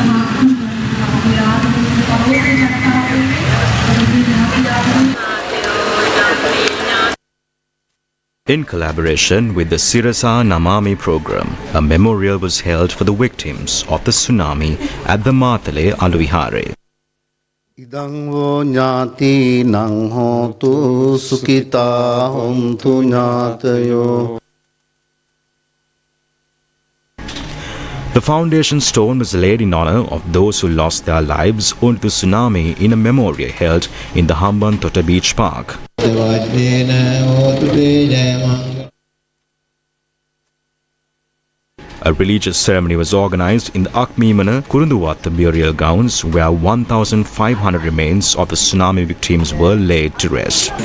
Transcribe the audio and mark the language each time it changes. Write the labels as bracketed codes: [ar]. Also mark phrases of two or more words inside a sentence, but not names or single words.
[en] In collaboration with the Sirasa Namami program, a memorial was held for the victims of the tsunami at the Matale Aluvihare. [pi] Idangvo nyati nang hotu sukita hontu nyatayo. [en] The foundation stone was laid in honor of those who lost their lives owing to the tsunami in a memorial held in the Hambantota Beach Park. A religious ceremony was organized in the Akmimana Kurunduwatta burial grounds where 1,500 remains of the tsunami victims were laid to rest.